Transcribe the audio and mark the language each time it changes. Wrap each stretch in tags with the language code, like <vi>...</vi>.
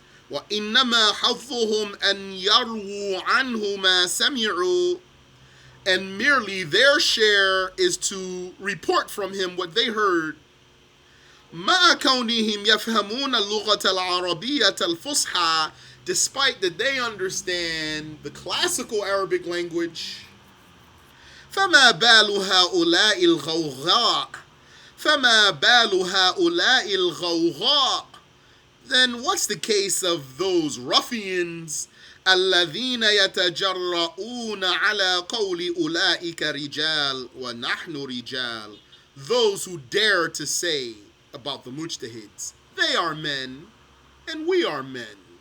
<ar>وإنما حظهم أن يرووا عنه ما سمعوا,</ar> <en>and merely their share is to report from him what they heard.</en> <ar>مع كونهم يفهمون اللغة العربية الفصحى,</ar> <en>despite that they understand the classical Arabic language.</en> <ar>فما بال هؤلاء الغوغاء فما بال هؤلاء الغوغاء.</ar> <en>Then what's the case of those ruffians</en> <ar>الذين يتجرؤون على قول أولئك رجال ونحن رجال,</ar> <en>those who dare to say about the mujtahids, they are men and we are men.</en>